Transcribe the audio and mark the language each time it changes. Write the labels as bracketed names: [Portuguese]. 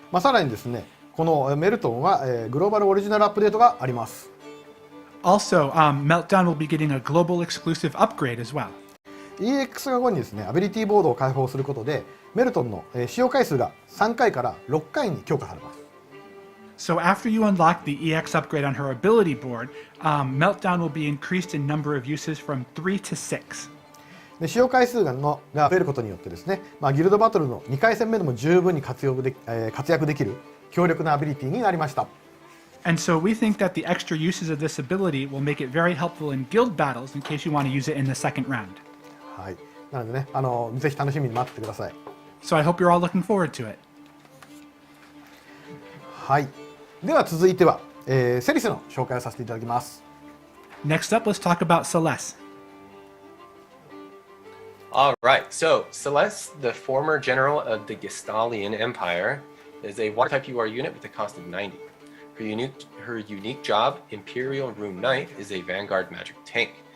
[Japanese] さらにですね、このメルトンは、グローバルオリジナルアップデートがあります。 [English] Also, Meltdown will be getting a global exclusive upgrade as well. [Japanese] EX が後にですね、アビリティボードを開放することで、メルトンの使用回数が3回から6回に強化されます。 [English] So after you unlock the EX upgrade on her ability board, Meltdown will be increased in number of uses from 3 to 6. [Japanese] で使用回数が増えることによってですね、ギルドバトルの2回戦目でも十分に活躍できる強力なアビリティになりました。 [English] And so we think that the extra uses of this ability will make it very helpful in guild battles in case you want to use it in the second round. [Japanese] はい。なのでね、ぜひ楽しみに待っててください。 [English] So I hope you're all looking forward to it. [Japanese] はい。では続いては、セリスの紹介をさせていただきます。 [English] Next up, let's talk about Celeste. Alright, so Celeste, the former general of the Gestalian Empire, is a water type UR unit with a cost of 90. Her unique job, Imperial Rune Knight, is a Vanguard magic tank.